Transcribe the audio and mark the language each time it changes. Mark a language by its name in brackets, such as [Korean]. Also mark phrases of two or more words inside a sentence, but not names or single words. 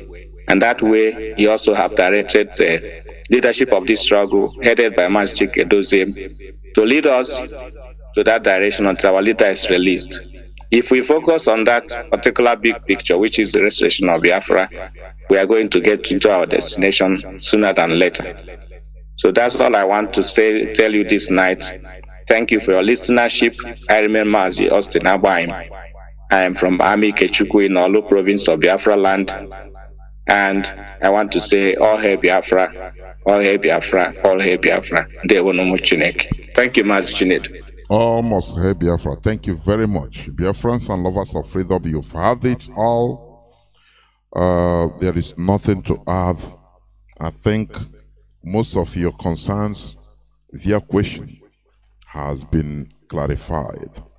[English] And that way, he also have directed the leadership of this struggle, headed by Mazi Chinasa, to lead us to that direction until our leader is released. If we focus on that particular big picture, which is the restoration of Biafra, we are going to get into our destination sooner than later. So that's all I want to tell you this night. Thank you for your listenership. I remain Mazi Austin Agbanyim. I am from Ami Kechukwu in Olu province of Biafra land. And I want to say, all hail Biafra, all hail Biafra, all hail Biafra. Thank you, Mazi Chinasa. Almost hail Biafra. Thank you very much. Biafrans and lovers of freedom, you've had it all. There is nothing to add. I think most of your concerns via question has been clarified.